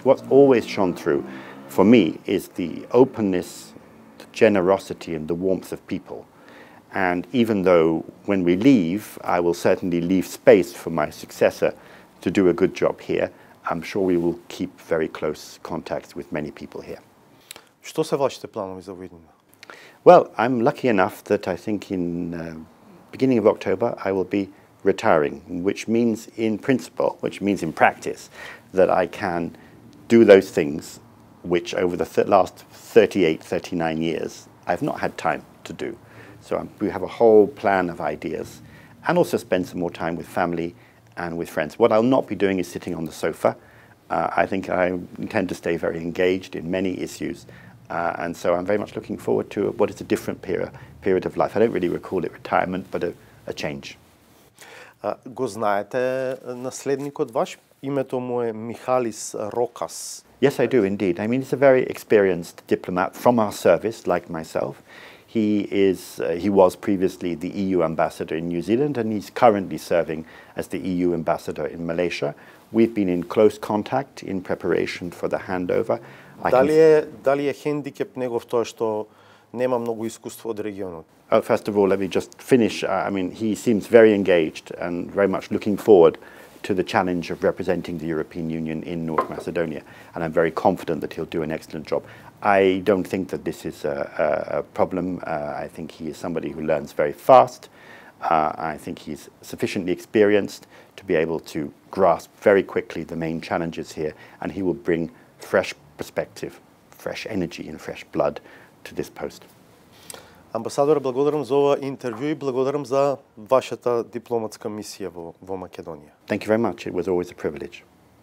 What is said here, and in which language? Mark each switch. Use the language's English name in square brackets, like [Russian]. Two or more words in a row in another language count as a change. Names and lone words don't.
[English] What's always shone through for me is the openness, the generosity and the warmth of people. And even though when we leave, I will certainly leave space for my successor to do a good job here, I'm sure we will keep very close contacts with many people here. [Macedonian] Што се вашите планови за овиднина? [English] Well, I'm lucky enough that I think in beginning of October I will be retiring, which means in principle, which means in practice, that I can do those things which over the last 38, 39 years I've not had time to do. So we have a whole plan of ideas, and also spend some more time with family and with friends. What I'll not be doing is sitting on the sofa. I think I intend to stay very engaged in many issues, and so I'm very much looking forward to what is a different period of life. I don't really recall it retirement, but a change. [Macedonian] Го знаете наследникот ваш? Името му е Михалис Рокас. [English] Yes, I do indeed. I mean, he's a very experienced diplomat from our service, like myself. He was previously the EU ambassador in New Zealand, and he's currently serving as the EU ambassador in Malaysia. We've been in close contact in preparation for the handover. [Macedonian] Дали е хендикеп негов тоа што нема многу искуство од регионот? [English] First of all, let me just finish. I mean, he seems very engaged and very much looking forward to the challenge of representing the European Union in North Macedonia, and I'm very confident that he'll do an excellent job. I don't think that this is a problem. I think he is somebody who learns very fast, I think he's sufficiently experienced to be able to grasp very quickly the main challenges here, and he will bring fresh perspective, fresh energy and fresh blood to this post. [Macedonian] Амбасадоре, благодарам за ова интервју и благодарам за вашата дипломатска мисија во Македонија. [English] Thank you very much. It was always a privilege.